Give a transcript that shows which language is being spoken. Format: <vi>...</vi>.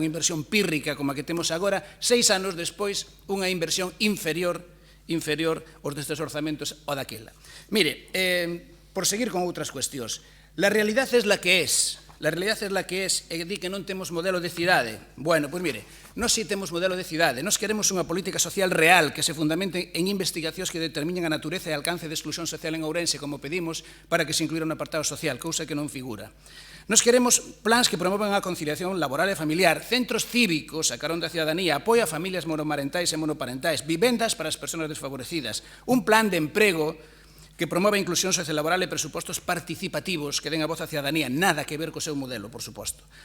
<gl>Unha inversión pírrica como a que temos agora, 6 anos despois, unha inversión inferior aos destes orzamentos ou daquela. Mire, por seguir con outras cuestións,</gl> <es>la realidad es la que es.</es> <gl>La realidade é la que es, e di que non temos modelo de cidade. Bueno, pois mire, nós si temos modelo de cidade, nós queremos unha política social real que se fundamente en investigacións que determinen a natureza e alcance de exclusión social en Ourense, como pedimos, para que se incluira un apartado social, cousa que non figura. Nos queremos plans que promovan a conciliación laboral e familiar, centros cívicos a carón da cidadanía, apoio a familias monomarentais e monoparentais, vivendas para as persoas desfavorecidas, un plan de emprego que promova a inclusión sociolaboral e presupostos participativos que den a voz á cidadanía, nada que ver co seu modelo, por suposto.</gl>